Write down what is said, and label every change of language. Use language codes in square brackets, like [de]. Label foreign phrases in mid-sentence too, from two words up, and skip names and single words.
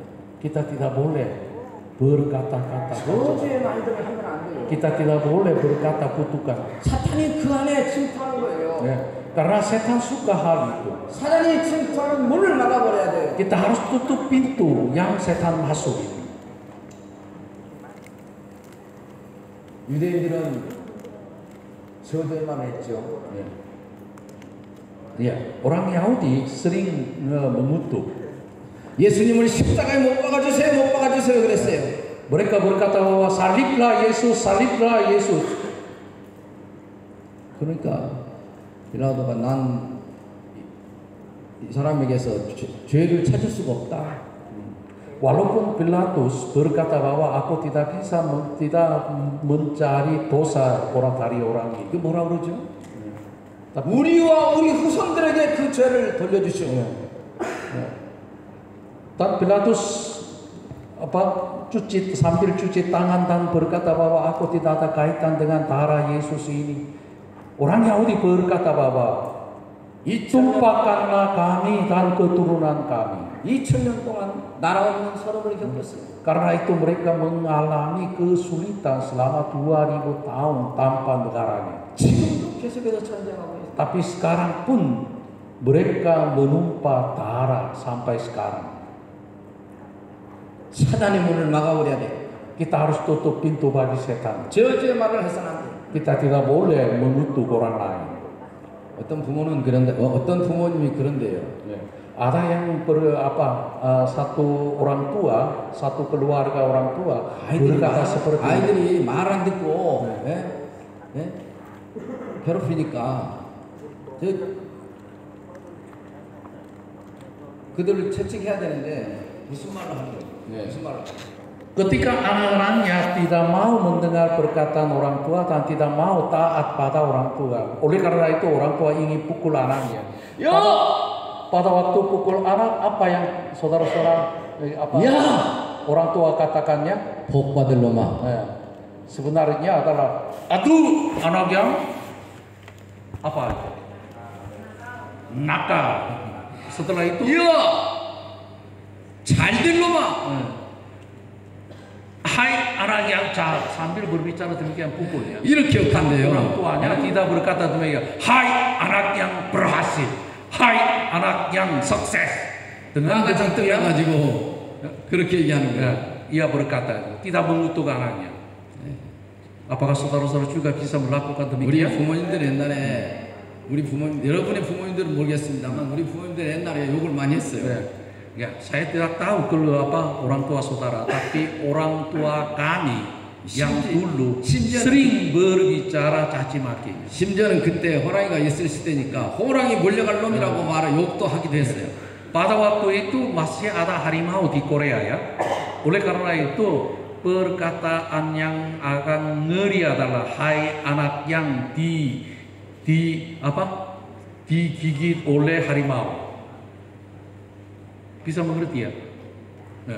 [id] Kita tidak boleh berkata-kata. [ko] 저주의 말들을 하면 안 돼요. [id] Kita tidak boleh berkata kutukan. [ko] 사탄이 그 안에 침투하는 거예요. [id] Ya, karena setan suka hal itu. [ko] 사단이 침투하는 문을 막아버려야 돼요. [id] Kita harus tutup pintu yang setan masuk. [ko] 유대인들은 저주에만 했죠. [id] Ya, orang Yahudi sering mengutuk. [ko] 예수님을 십자가에 못 박아주세요, 못 박아주세요 그랬어요. [id] Mereka berkata bahwa saliblah Yesus, saliblah Yesus. [ko] 그러니까 빌라도가 난 이 사람에게서 죄를 찾을 수가 없다. [id] Walaupun Pilatus berkata bahwa aku tidak bisa tidak mencari dosa orang dari orang ini. [ko] 그 뭐라 그러죠? 우리와 우리 후손들에게 그 죄를 돌려주시오. [id] Dan Pilatus sambil cuci tangan dan berkata bahwa aku tidak ada kaitan dengan darah Yesus ini. Orang Yahudi berkata bahwa tumpahkanlah kami dan keturunan kami. [ko] 2000년 동안 나라 없는 서름을 겪었어요. [id] Karena itu mereka mengalami kesulitan selama 2000 tahun tanpa negaranya. [ko] 지금도 계속해서 전쟁하고 있어요. [id] Tapi sekarang pun mereka menumpah darah sampai sekarang. [ko] 사단의 문을 막아버려야 돼요. [id] Kita harus tutup pintu bagi setan. [ko] 저주의 말을 해서는 안 돼요. [id] Kita tidak boleh mengutuk orang lain. [ko] 어떤 부모는 그런데 어떤 부모님이 그런데요. [id] Ada yang satu orang tua, satu keluarga orang tua berkata seperti ini. [ko] 아이들이 말 안 듣고 괴롭히니까 그들을 채찍해야 되는데 무슨 말을 하는 거예요? 무슨 말을? [id] Ketika anak-anaknya tidak mau mendengar perkataan orang tua dan tidak mau taat pada orang tua, oleh karena itu orang tua ingin pukul anaknya. Pada waktu pukul anak, apa yang saudara-saudara orang tua katakannya? [ko] 복 받을 놈아. [id] Sebenarnya adalah aduh anak yang apa? Nakal. Setelah itu, [ko] 잘될 놈아. [id] hai anak yang jahat, sambil berbicara demikian pukul ya. [ko] 이렇게 [id] Orang [ko] 욕한대요. [id] tuanya tidak berkata demikian. Hai anak yang berhasil. Hai anak yang sukses. Dengan [ko] 가장 떠나가지고 그렇게 얘기하는 거예요. [id] ia berkata, tidak mengutuk anaknya. Apakah saudara-saudara juga bisa melakukan [ko] 우리 [id] demikian? [ko] 부모님들 옛날에 여러분의 부모님들은 모르겠습니다만 우리 부모님들 옛날에 욕을 많이 했어요. [id] Ya, saya tidak tahu kalau orang tua saudara, tapi orang tua kami yang dulu sering berbicara caci maki. [ko] 심지어는 그때 호랑이가 있을 시대니까 호랑이 몰려갈 놈이라고 말을 욕도 하기도 했어요. [id] Pada waktu itu masih ada harimau di Korea ya. Oleh karena itu perkataan yang akan ngeri adalah hai anak yang digigit oleh harimau. Bisa mengerti ya? Nah.